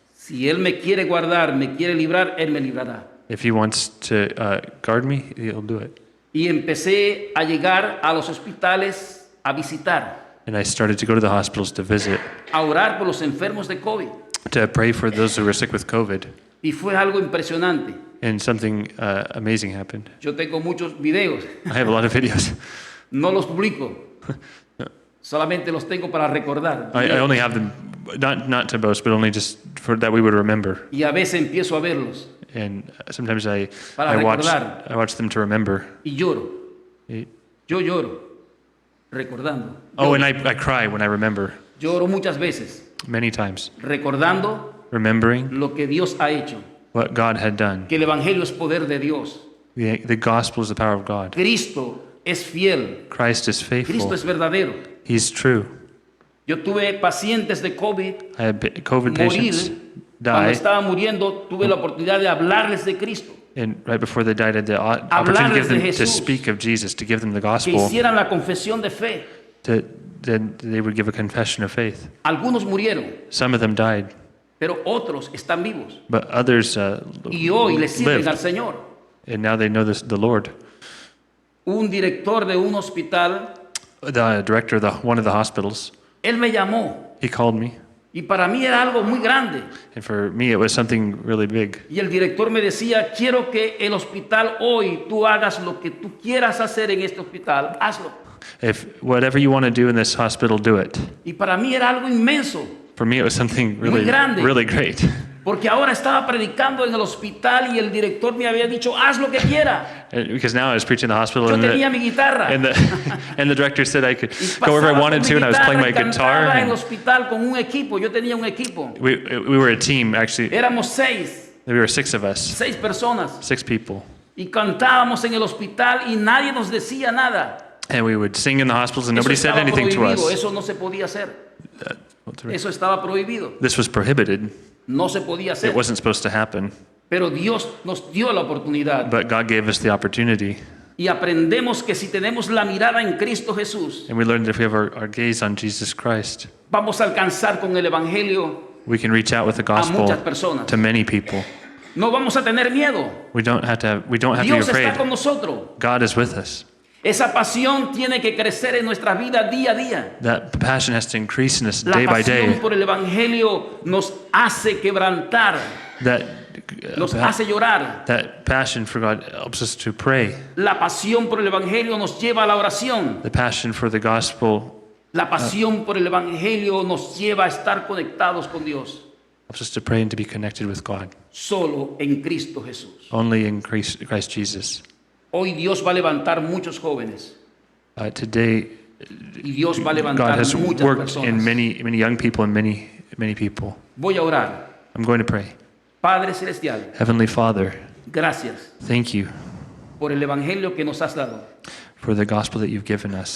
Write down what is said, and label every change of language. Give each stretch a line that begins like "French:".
Spanish: Si Él me quiere guardar, me quiere librar, Él me librará.
English: If he wants to guard me, he'll do it.
Spanish: Y empecé a llegar a los hospitales a visitar,
English: And I started to go to the hospitals to visit,
Spanish: a orar por los enfermos de COVID.
English: to pray for those who were sick with COVID.
Spanish: Y fue algo impresionante.
English: And something amazing happened.
Spanish: Yo tengo muchos videos,
English: I have a lot of videos.
Spanish: no los publico, solamente los tengo para recordar.
English: I only have them, not to boast, but only just for that we would remember.
Spanish: Y a veces empiezo a verlos
English: And sometimes I
Spanish: Para
English: watch
Spanish: recordar.
English: I watch them to remember.
Spanish: y lloro. Y- Yo lloro, recordando.
English: Oh, and
Spanish: Lloro,
English: I cry when I remember,
Spanish: lloro muchas veces,
English: many times,
Spanish: recordando
English: remembering
Spanish: lo que Dios ha hecho.
English: what God had done.
Spanish: Que el Evangelio es poder de Dios.
English: The gospel is the power of God.
Spanish: Cristo es fiel.
English: Christ is
Spanish: Cristo
English: faithful.
Spanish: es verdadero.
English: He's true.
Spanish: Yo tuve pacientes de COVID
English: I had COVID patients
Spanish: morir. Cuando
English: die,
Spanish: estaba muriendo, tuve la oportunidad de hablarles de Cristo.
English: and right before they died, I had the opportunity to give them
Spanish: de
English: to
Spanish: Jesús.
English: speak of Jesus, to give them the
Spanish: Que
English: gospel,
Spanish: hicieran la confesión de fe.
English: then they would give a confession of faith.
Spanish: Algunos murieron,
English: Some of them died,
Spanish: pero otros están vivos.
English: but others
Spanish: Y hoy le sirven al
English: lived,
Spanish: Señor.
English: and now they know the Lord.
Spanish: Un director de un hospital,
English: The director of one of the hospitals,
Spanish: él me llamó.
English: he called me,
Spanish: Y para mí era algo muy grande.
English: and for me it was something really big.
Spanish: Y el director me decía, quiero que el hospital hoy tú hagas lo que tú quieras hacer en este hospital, hazlo.
English: If whatever you want to do in this hospital, do it.
Spanish: Y para mí era algo inmenso,
English: For me, it was something really,
Spanish: grande.
English: really great.
Spanish: porque ahora estaba predicando en el hospital y el director me había dicho, haz lo que quiera.
English: Because now I was preaching in the hospital,
Spanish: Yo
English: and
Spanish: tenía mi guitarra.
English: and the director said I could
Spanish: Y
English: go wherever I
Spanish: pasaba
English: wanted
Spanish: con
English: to,
Spanish: mi
English: and I was playing my
Spanish: guitarra y
English: guitar.
Spanish: cantaba en el
English: And
Spanish: hospital con un equipo. Yo tenía un equipo.
English: we were a team, actually.
Spanish: Éramos 6
English: We were 6 of us,
Spanish: 6 personas.
English: 6 people.
Spanish: Y cantábamos en el hospital y nadie nos decía nada.
English: And we would sing in the hospitals, and
Spanish: Eso
English: nobody said
Spanish: estaba
English: anything to
Spanish: prohibido,
English: us.
Spanish: eso no se podía hacer.
English: What's the right-
Spanish: Eso estaba prohibido.
English: This was prohibited.
Spanish: No se podía hacer.
English: It wasn't supposed to happen.
Spanish: Pero Dios nos dio la oportunidad.
English: But God gave us the opportunity.
Spanish: Y aprendemos que si tenemos la mirada en Cristo Jesús,
English: And we learned that if we have our gaze on Jesus Christ,
Spanish: vamos a alcanzar con el Evangelio.
English: we can reach out with the gospel
Spanish: muchas personas.
English: to many people.
Spanish: No vamos a tener miedo.
English: We don't have to be
Spanish: Dios
English: afraid.
Spanish: está con nosotros.
English: God is with us.
Spanish: Esa pasión tiene que crecer en nuestra vida día a día.
English: That passion has to increase in us
Spanish: La
English: day by
Spanish: pasión
English: day.
Spanish: por el Evangelio nos hace quebrantar,
English: That
Spanish: nos hace llorar.
English: that passion for God helps us to pray.
Spanish: La pasión por el Evangelio nos lleva a la oración.
English: The passion for the gospel
Spanish: La pasión por el Evangelio nos lleva a estar conectados con Dios.
English: helps us to pray and to be connected with God.
Spanish: Solo en Cristo Jesús.
English: Only in Christ Jesus.
Spanish: Hoy Dios va a levantar muchos jóvenes
English: Today,
Spanish: y Dios va a
English: God
Spanish: levantar
English: has
Spanish: muchas
English: worked in
Spanish: personas.
English: many young people and many people.
Spanish: Voy a orar.
English: I'm going to pray.
Spanish: Padre Celestial,
English: Heavenly Father,
Spanish: gracias
English: thank you
Spanish: por el Evangelio que nos has dado,
English: for the gospel that you've given us,